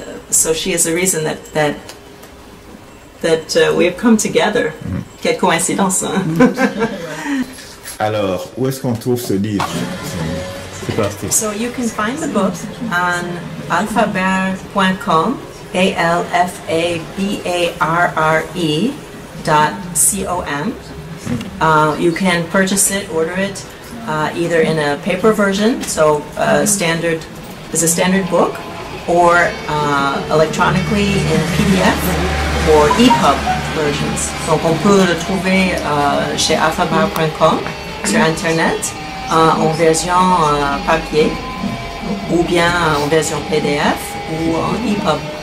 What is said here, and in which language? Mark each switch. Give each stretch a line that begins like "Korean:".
English: So she is the reason that we have come together.
French: Quelle coïncidence, hein? Alors, où est-ce qu'on trouve ce livre? C'est parti.
English: So you can find the book on alphabarre.com, alphabarre.com. You can purchase it, order it, either in a paper version, so standard is a standard book, or electronically in PDF or EPUB versions.
French: Donc on peut le trouver chez alphabarre.com sur internet en version papier ou bien en version PDF ou en EPUB.